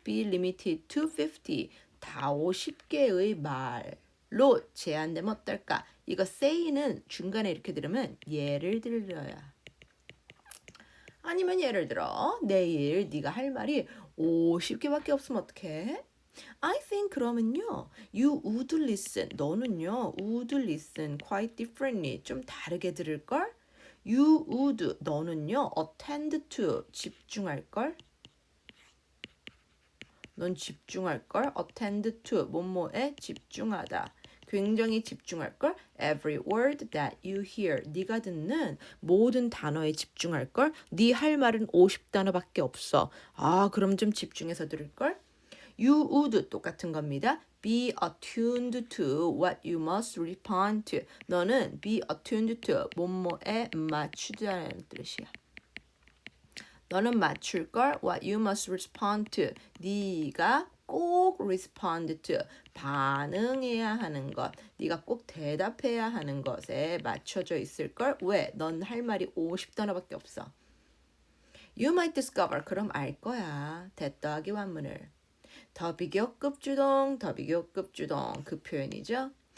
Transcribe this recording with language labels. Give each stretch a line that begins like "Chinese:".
English: Be limited to 50.
Korean: 다 50개의 말로 제한되면 어떨까? 이거 say는 중간에 이렇게 들으면 예를 들어야. 아니면 예를 들어 내일 네가 할 말이 50개밖에 없으면 어떡해?
English: I think
Korean: 그러면요.
English: You would listen.
Korean: 너는요.
English: would listen quite differently.
Korean: 좀 다르게 들을걸?
English: You would.
Korean: 너는요.
English: attend to.
Korean: 집중할걸? 넌 집중할걸? attend to. 뭐뭐에 집중하다. 굉장히 집중할 걸.
English: Every word that you hear.
Korean: 네가 듣는 모든 단어에 집중할 걸. 네 할 말은 50단어밖에 없어. 아, 그럼 좀 집중해서 들을 걸.
English: You would
Korean: 똑같은 겁니다.
English: Be attuned to what you must respond to.
Korean: 너는 be attuned to 뭐뭐에 맞추자는 뜻이야. 너는 맞출 걸
English: what you must respond to.
Korean: 네가 꼭 respond to 반응해야 하는 것. 네가 꼭 대답해야 하는 것에 맞춰져 있을 걸. 왜? 넌 할 말이 50단어밖에 없어.
English: You might discover.
Korean: 그럼 알 거야. that 더하기 완문을. 더 비교급 주동, 더 비교급 주동 그 표현이죠.